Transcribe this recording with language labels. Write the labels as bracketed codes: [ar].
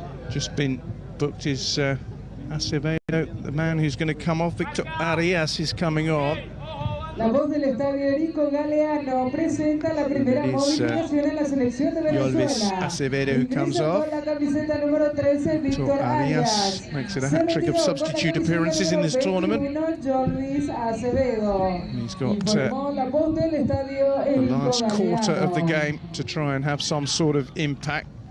[en] Just been booked is Acevedo, the man who's going to come off. Victor Arias is coming on. [es] La voz del estadio Erico Galeano presenta la primera modificación en la selección de Venezuela. [en] Acevedo who comes off. Victor Arias makes it a hat-trick of substitute appearances in this tournament. He's got the last quarter of the game to try and have some sort of impact.